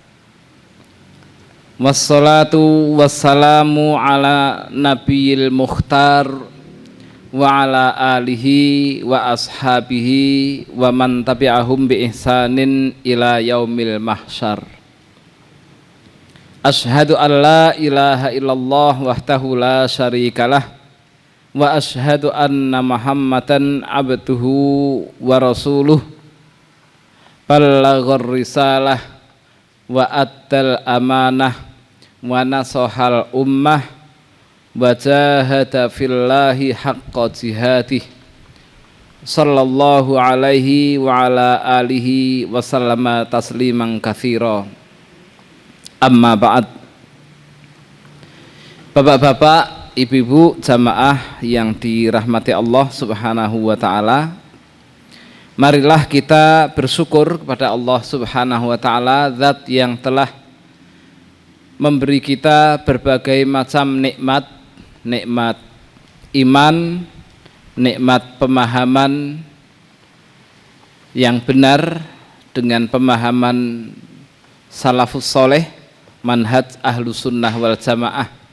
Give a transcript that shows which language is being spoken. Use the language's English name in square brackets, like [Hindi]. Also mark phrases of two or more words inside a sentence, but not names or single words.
[Arabic] والصلاة والسلام على النبي المختار وعلى آله وأصحابه ومن تبعهم بإحسان إلى يوم المحشر. أشهد أن لا إله إلا الله وحده لا شريك له و أشهد أن محمدا عبده ورسوله بلغ الرسالة وأدى الأمانة ونصح الأمة وجاهد في الله حق جهاده صلى الله عليه وعلى آله وسلم تسليما كثيرا. أما بعد. [Indonesian] Bapak-bapak, ibu-ibu jamaah yang dirahmati Allah [Arabic] سبحانه وتعالى, [Indonesian] marilah kita bersyukur kepada Allah [Arabic] سبحانه وتعالى, [Indonesian] zat yang telah memberi kita berbagai macam nikmat, nikmat iman, nikmat pemahaman yang benar dengan pemahaman [Arabic] السلف الصالح, منهج أهل السنة والجماعة,